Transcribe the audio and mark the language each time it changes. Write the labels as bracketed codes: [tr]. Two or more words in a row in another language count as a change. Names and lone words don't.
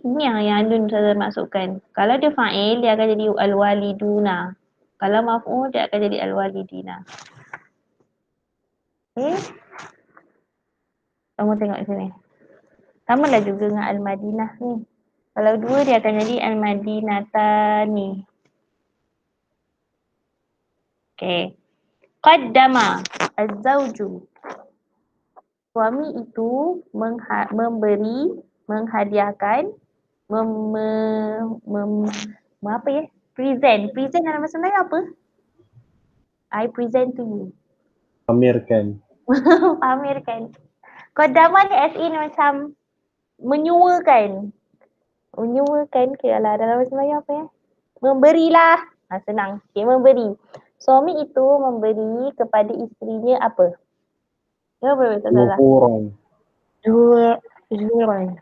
[ms] Ini yang yanun saya masukkan. Kalau dia fa'il, dia akan jadi al-waliduna. Kalau maf'ul, dia akan jadi al-walidina. Okay. Kamu tengok sini. Sama lah juga dengan al-Madinah ni. Kalau dua, dia akan jadi al-Madinatani. [ar] Okay. Qaddama az-zawju. [ms] Suami itu memberi, menghadiahkan, apa ya? Present. Present dalam bahasa Melayu apa? [en] I present to you. [ms] Pamerkan. Pamerkan. Qaddama ni as in macam menyuakan. Menyuakan ke lah dalam bahasa Melayu apa ya? Memberilah. Senang. Okay, memberi. Suami itu memberi kepada isterinya apa? Ya, betul salah. Zuran.